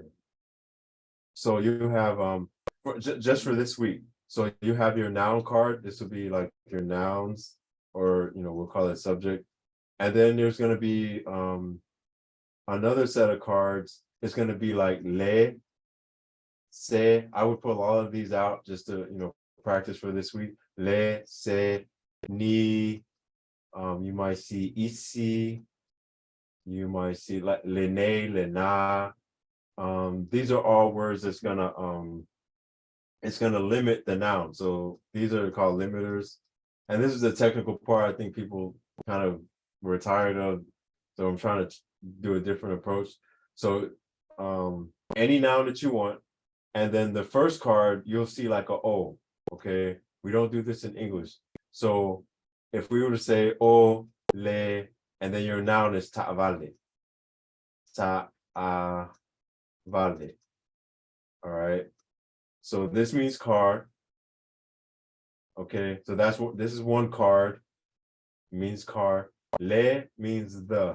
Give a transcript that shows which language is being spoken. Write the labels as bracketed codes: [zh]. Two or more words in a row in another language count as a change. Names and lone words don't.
[en] So you have just for this week. So you have your noun card. This would be like your nouns, or you know, we'll call it subject. And then there's gonna be another set of cards. It's gonna be like [sm] le, se. [en] I would pull all of these out just to, you know, practice for this week. [sm] Le, se, ni. [en] You might see isi. You might see like [sm] lene, lena. [en] These are all words that's gonna it's gonna limit the noun. So these are called limiters. And this is the technical part I think people kind of were tired of. So I'm trying to do a different approach. So any noun that you want, and then the first card you'll see like a O. Okay, we don't do this in English. So if we were to say [sm] o, le, [en] and then your noun is ta'vale. Ta'vale. All right. So this means car. Okay, so that's what this is. One card means car. Le means the.